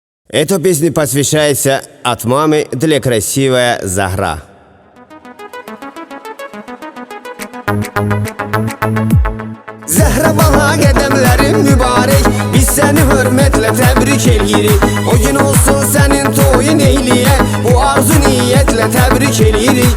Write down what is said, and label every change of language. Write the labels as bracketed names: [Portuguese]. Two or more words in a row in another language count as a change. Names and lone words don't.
[Russian] Эта песня посвящается от мамы для красивая Захра. [Azerbaijani] Zəhra bala qədəmlərin mübarək, biz səni hörmətlə təbrik eləyirik. O gün olsun sənin toyun eyləyək, bu arzu niyyətlə təbrik eləyirik.